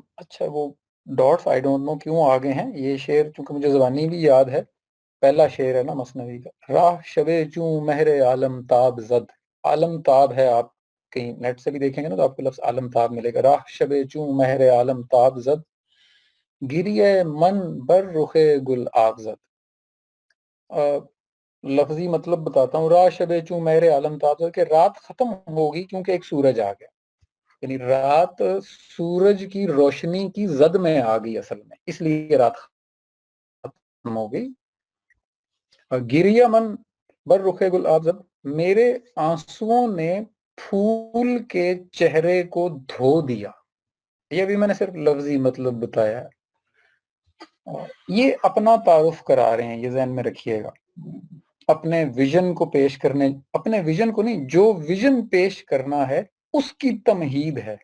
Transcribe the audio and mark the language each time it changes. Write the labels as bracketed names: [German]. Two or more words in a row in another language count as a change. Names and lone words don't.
[Urdu] اچھا وہ [English] dots I don't know [Urdu] کیوں آگے ہیں. یہ شعر چونکہ مجھے زبانی بھی یاد ہے، پہلا شعر ہے نا مثنوی کا. [Persian] راہ شب چوں مہر عالم تاب زد. [Urdu] عالم تاب ہے، آپ کہیں نیٹ سے بھی دیکھیں گے نا تو آپ کو لفظ عالم تاب ملے گا. [Persian] راہ شب چوں مہر عالم تاب زد، گریے من بر رخ گل آغزد. [Urdu] لفظی مطلب بتاتا ہوں. [Persian] راہ شب چوں مہر عالم تاب زد [Urdu] کہ رات ختم ہوگی کیونکہ ایک سورج آ گیا. یعنی رات سورج کی روشنی کی زد میں آ گئی اصل میں، اس لیے رات ختم ہو گئی. [Persian] گریہ من بر رخ گل آبزد، [Urdu] میرے آنسوؤں نے پھول کے چہرے کو دھو دیا. یہ بھی میں نے صرف لفظی مطلب بتایا ہے. یہ اپنا تعارف کرا رہے ہیں، یہ ذہن میں رکھیے گا. اپنے ویژن کو پیش کرنے، اپنے ویژن کو نہیں، جو ویژن پیش کرنا ہے اس کی تمہید ہے.